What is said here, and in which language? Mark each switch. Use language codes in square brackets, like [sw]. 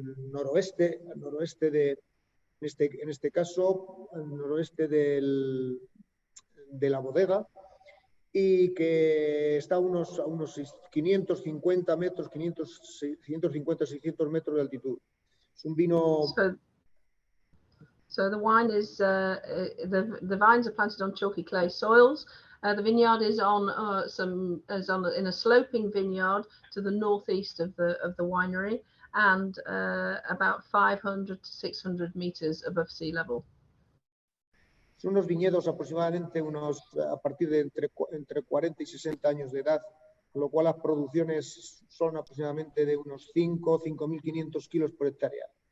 [es] noroeste en este caso, al noroeste de la bodega, y que está a unos 550 metros, 550, 600 metros de altitud. Es un vino... [en] So the wine is, the vines are planted on chalky clay soils. The vineyard is in a sloping vineyard to the northeast of the winery, and about 500 to 600 meters above sea level. [es] Son unos viñedos aproximadamente a partir de entre 40 y 60 años de edad, con lo cual las producciones son aproximadamente de unos 5.500 kilos por hectárea.